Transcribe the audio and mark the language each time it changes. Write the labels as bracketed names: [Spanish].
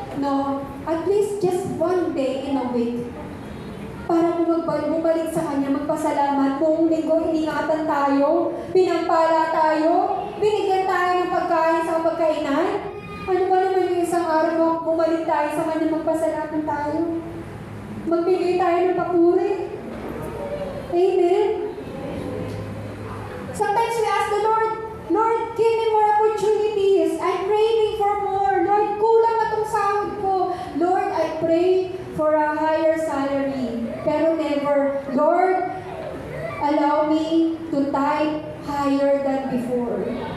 [English] No, at least just one day in a week. [Filipino] Para bumalik sa Kanya, magpasalamat. Buong linggo, iningatan tayo, pinampala tayo, binigyan tayo ng pagkain sa pagkainan. Ano ba naman yung isang araw bumalik tayo sa Kanya, magpasalamat tayo? Magbigay tayo ng papuri. Amen? [English] Sometimes we ask the Lord, Lord, give me more opportunities. I'm craving for more. Lord, [Filipino] kulang na itong sahod ko. [English] Lord, I pray for a higher salary. Pero never, Lord, allow me to tithe higher than before.